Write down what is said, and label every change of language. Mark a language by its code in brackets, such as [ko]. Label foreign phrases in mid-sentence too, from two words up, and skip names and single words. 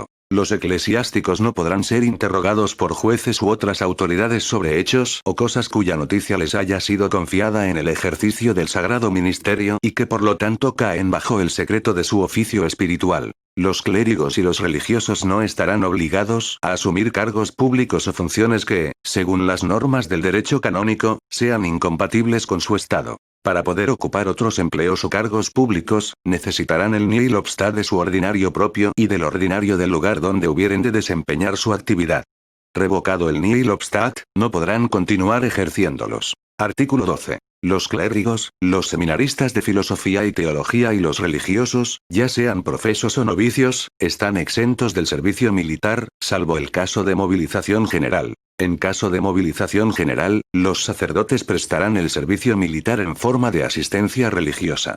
[es] Los eclesiásticos no podrán ser interrogados por jueces u otras autoridades sobre hechos o cosas cuya noticia les haya sido confiada en el ejercicio del sagrado ministerio y que por lo tanto caen bajo el secreto de su oficio espiritual. Los clérigos y los religiosos no estarán obligados a asumir cargos públicos o funciones que, según las normas del derecho canónico, sean incompatibles con su estado. Para poder ocupar otros empleos o cargos públicos, necesitarán el [la] nihil obstat [es] de su ordinario propio y del ordinario del lugar donde hubieren de desempeñar su actividad. Revocado el [la] nihil obstat, [es] no podrán continuar ejerciéndolos. Artículo 12. Los clérigos, los seminaristas de filosofía y teología y los religiosos, ya sean profesos o novicios, están exentos del servicio militar, salvo el caso de movilización general. En caso de movilización general, los sacerdotes prestarán el servicio militar en forma de asistencia religiosa.